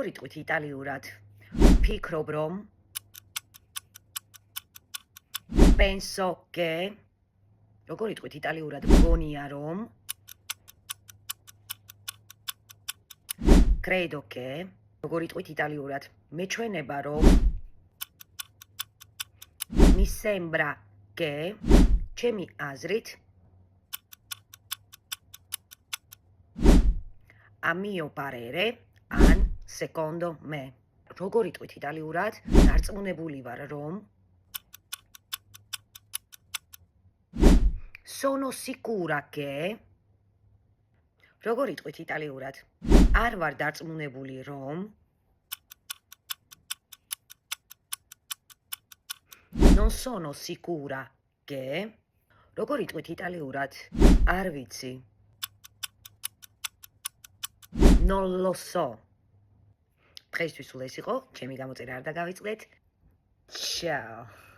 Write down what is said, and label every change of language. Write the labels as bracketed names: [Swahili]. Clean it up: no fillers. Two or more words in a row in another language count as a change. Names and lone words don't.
[Georgian] როგორ იტყვით იტალიურად? ვფიქრობ, რომ [Italian] penso che [Georgian] როგორ იტყვით იტალიურად? მგონია, რომ [Italian] credo che [Georgian] როგორ იტყვით იტალიურად? მეჩვენება, რომ [Italian] mi sembra che [Georgian] ჩემი აზრით [Italian] a mio parere an secondo me [Georgian] როგორ იტყვით იტალიურად? დარწმუნებული ვარ, რომ [Italian] sono sicura che [Georgian] როგორ იტყვით იტალიურად? არ ვარ დარწმუნებული, რომ [Italian] non sono sicura che [Georgian] როგორ იტყვით იტალიურად? არ ვიცი. [Italian] non lo so. [Georgian] დღეისთვის სულ ეს იყო, ჩემი გამოწერა არ დაგავიწყდეთ. [Italian] Ciao.